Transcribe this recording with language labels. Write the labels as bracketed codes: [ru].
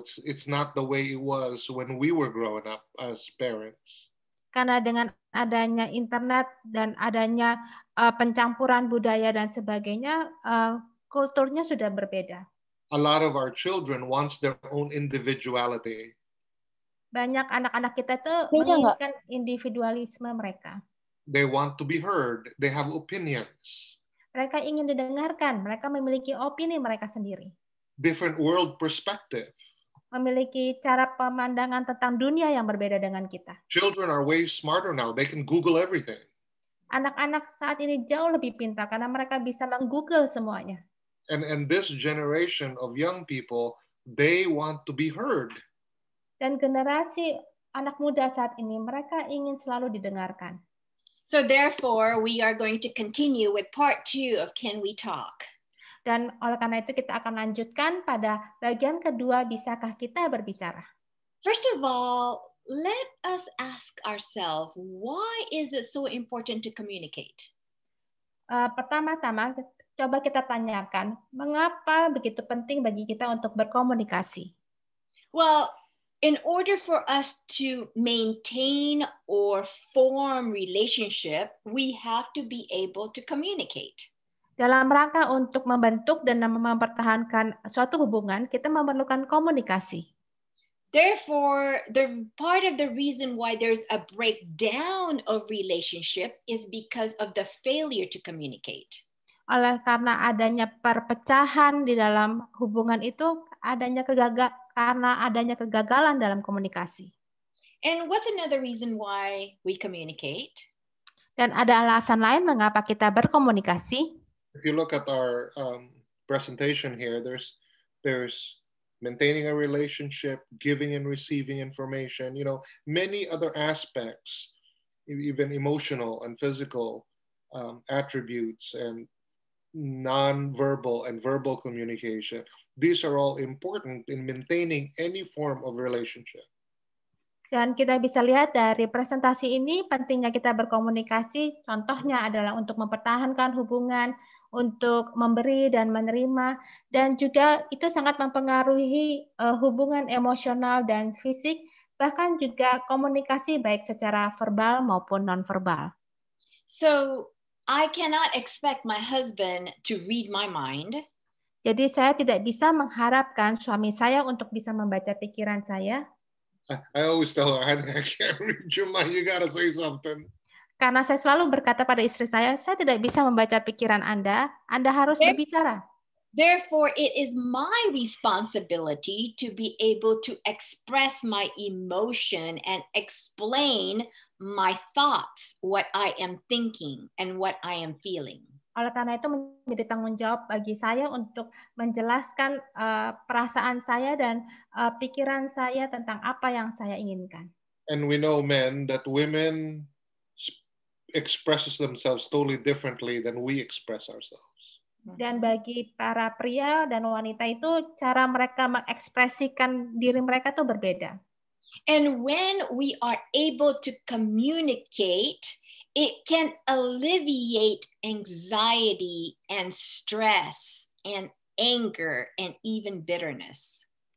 [en] It's not the way it was when we were growing up as parents. [id] Karena dengan adanya internet dan adanya pencampuran budaya dan sebagainya, kulturnya sudah berbeda. [en] A lot of our children wants their own individuality. [id] Banyak anak-anak kita tuh menginginkan individualisme mereka. [en] They want to be heard. They have opinions. [id] Mereka ingin didengarkan. Mereka memiliki opini mereka sendiri. [en] Different world perspective. [id] Memiliki cara pemandangan tentang dunia yang berbeda dengan kita. [en] Children are way smarter now. They can Google everything. [id] Anak-anak saat ini jauh lebih pintar karena mereka bisa meng-Google semuanya. [en] And this generation of young people, they want to be heard. [id] Dan generasi anak muda saat ini, mereka ingin selalu didengarkan. [en] So therefore, we are going to continue with part 2 of Can We Talk? [id] Dan oleh karena itu kita akan lanjutkan pada bagian kedua, bisakah kita berbicara? [en] First of all, let us ask ourselves, why is it so important to communicate? [id] Pertama-tama, coba kita tanyakan, mengapa begitu penting bagi kita untuk berkomunikasi? [en] Well, in order for us to maintain or form relationship, we have to be able to communicate. [id] Dalam rangka untuk membentuk dan mempertahankan suatu hubungan, kita memerlukan komunikasi. [en] Therefore, the part of the reason why there's a breakdown of relationship is because of the failure to communicate. [id] Karena adanya perpecahan di dalam hubungan itu, karena adanya kegagalan dalam komunikasi. [en] And what's another reason why we communicate? [id] Dan ada alasan lain mengapa kita berkomunikasi. [en] If you look at our presentation here, there's maintaining a relationship, giving and receiving information, many other aspects, even emotional and physical attributes and non-verbal and verbal communication. These are all important in maintaining any form of relationship. [id] Dan kita bisa lihat dari presentasi ini, pentingnya kita berkomunikasi, contohnya adalah untuk mempertahankan hubungan, untuk memberi dan menerima, dan juga itu sangat mempengaruhi hubungan emosional dan fisik, bahkan juga komunikasi baik secara verbal maupun non-verbal. [en] So, I cannot expect my husband to read my mind. [id] Jadi saya tidak bisa mengharapkan suami saya untuk bisa membaca pikiran saya. [en] I always tell her, I can't read your mind, you gotta say something. [id] Karena saya selalu berkata pada istri saya tidak bisa membaca pikiran Anda harus berbicara. [en] Therefore, it is my responsibility to be able to express my emotion and explain my thoughts, what I am thinking and what I am feeling. [id] Oleh karena itu menjadi tanggung jawab bagi saya untuk menjelaskan perasaan saya dan pikiran saya tentang apa yang saya inginkan. [en] And we know, men, that women expresses themselves totally differently than we express ourselves. [id] Dan bagi para pria dan wanita itu cara mereka mengekspresikan diri mereka itu berbeda. [en] And when we are able to communicate, it can alleviate anxiety and stress and anger and even bitterness.